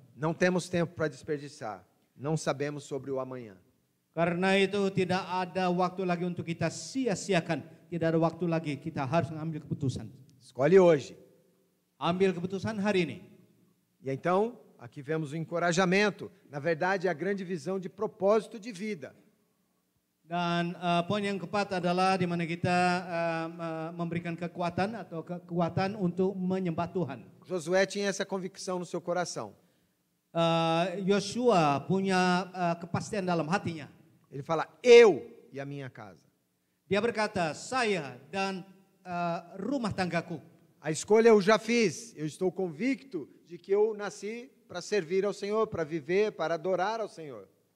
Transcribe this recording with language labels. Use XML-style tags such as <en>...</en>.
<pt>Não temos tempo para desperdiçar. Não sabemos sobre o amanhã.</pt> <id>Karena itu tidak ada waktu lagi untuk kita sia-siakan. Tidak ada waktu lagi, kita harus mengambil keputusan.</id> <pt>Escolhe hoje.</pt> <id>Ambil keputusan hari ini.</id> <pt>E então, aqui vemos o encorajamento. Na verdade, a grande visão de propósito de vida.</pt> <id>Dan poin yang keempat adalah di mana kita memberikan kekuatan atau kekuatan untuk menyembah Tuhan.</id> <pt>Josué tinha essa convicção no seu coração.</pt> <id>Yosua punya kepastian dalam hatinya.</id> <pt>Ele fala, eu e a minha casa.</pt> <id>Dia berkata, saya dan rumah tanggaku.</id> <pt>A escolha eu já fiz. Eu estou convicto de que eu nasci para servir ao Senhor, para viver, para adorar ao Senhor.</pt>